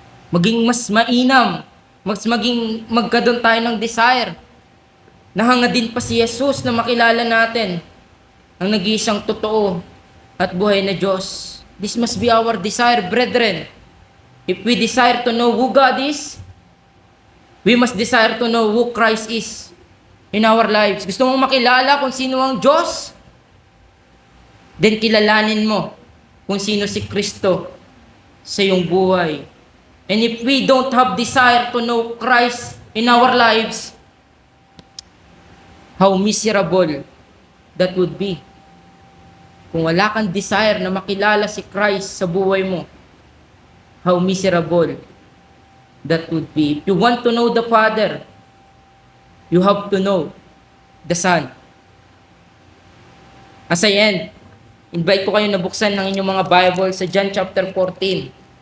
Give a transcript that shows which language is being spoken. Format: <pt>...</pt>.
<tl>Maging mas mainam, magkaroon tayo ng desire na hangad din pa si Jesus na makilala natin ang nag-iisang totoo at buhay na Diyos.</tl> <en>This must be our desire, brethren. If we desire to know who God is, we must desire to know who Christ is in our lives.</en> <tl>Gusto mong makilala kung sino ang Diyos? Then kilalanin mo kung sino si Kristo sa iyong buhay.</tl> <en>And if we don't have desire to know Christ in our lives, how miserable that would be.</en> <tl>Kung wala kang desire na makilala si Christ sa buhay mo,</tl> <en>how miserable that would be. If you want to know the Father, you have to know the Son. As I end,</en> <tl>invite ko kayo na buksan ng inyong mga Bible sa John chapter 14.</tl>